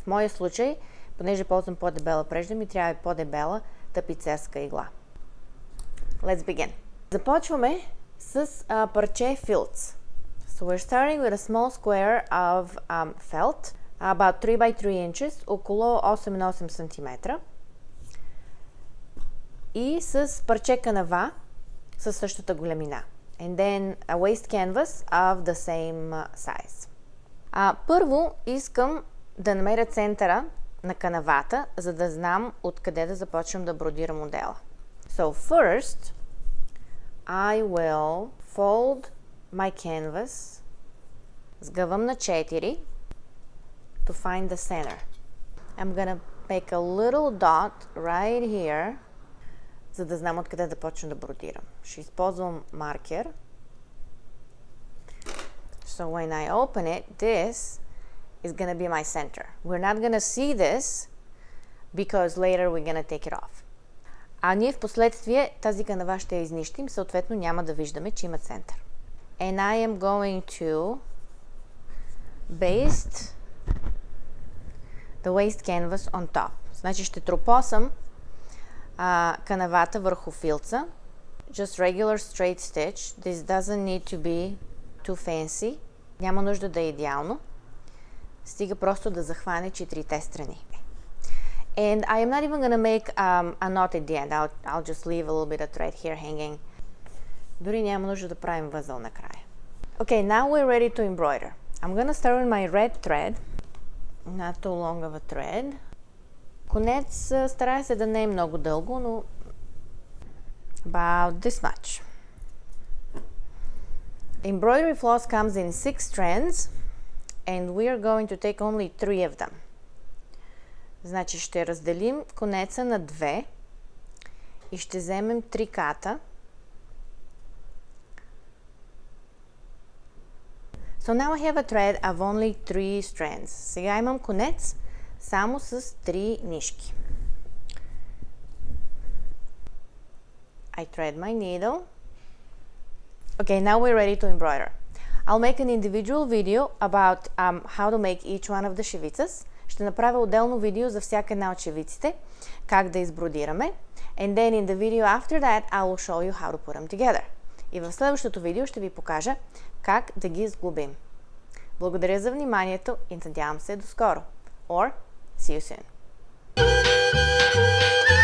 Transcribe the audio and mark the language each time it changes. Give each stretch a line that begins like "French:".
Bulgarian: В моя случай, понеже ползвам по-дебела прежда, ми трябва по-дебела тапицерска игла.
English: Let's begin.
Bulgarian: Започваме с парче filts.
English: So we're starting with a small square of felt, about 3 by 3 inches,
Bulgarian: около 8 на 8 см. И с парче канава със същата големина.
English: And then a waist canvas of the same size.
Bulgarian: Първо искам да намеря центъра на канавата, за да знам откъде да започвам да бродирам модела.
English: So first, I will fold my canvas,
Bulgarian: сгъвам на 4
English: to find the center. I'm gonna make a little dot right here,
Bulgarian: за да знам откъде да почна да бродирам. Ще използвам маркер.
English: So when I open it, this is going to be my center. We're not going to see this because later we're going to take it off.
Bulgarian: А ние в последствие тази канава ще я изнищим, съответно няма да виждаме, че има център.
English: And I am going to baste the waist canvas on top.
Bulgarian: Значи ще тропосам канавата върху филца.
English: Just regular straight stitch. This doesn't need to be too fancy.
Bulgarian: Няма нужда да е идеално. Стига просто да захване 4-те страни.
English: And I am not even gonna make a knot at the end. I'll just leave a little bit of thread here hanging.
Bulgarian: Дори няма нужда да правим възъл накрая.
English: Okay, now we're ready to embroider. I'm gonna start with my red thread. Not too long of a thread.
Bulgarian: Конец старая се да не е много дълго, но
English: about this much. Embroidery floss comes in 6 strands and we are going to take only 3 of them.
Bulgarian: Значи ще разделим конеца на две и ще вземем 3 ката.
English: So now I have a thread of only 3 strands.
Bulgarian: Сега имам конец само с 3 нишки.
English: I thread my needle. Okay, now we're ready to embroider. I'll make an individual video about how to make each one of the shevitsas.
Bulgarian: Ще направя отделно видео за всяка една от шевиците, как да избродираме.
English: And then in the video after that, I will show you how to put them together.
Bulgarian: И в следващото видео ще ви покажа как да ги сглобим. Благодаря за вниманието и надявам се до скоро.
English: Or see you soon.